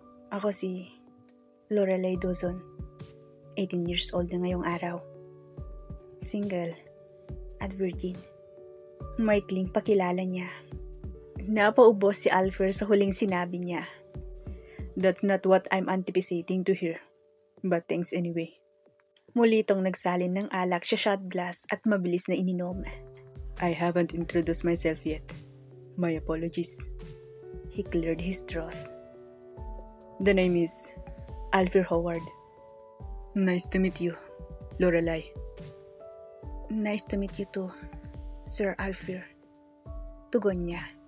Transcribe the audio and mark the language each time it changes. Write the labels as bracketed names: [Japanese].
[Filipino] "Ako si Lorelai Dawson. [English] 18 years old [Filipino] na ngayong araw. Single at virgin." Maikling pakilala niya. Napaubos si Alfred sa huling sinabi niya. [English] "That's not what I'm anticipating to hear. But thanks anyway." [Filipino] Muli itong nagsalin ng alak sa shot glass at mabilis na ininom. [English] "I haven't introduced myself yet. My apologies." He cleared his throat. "The name is Alfred Howard. Nice to meet you, Lorelai." "Nice to meet you too, Sir Alfred." [Filipino] Tugon niya.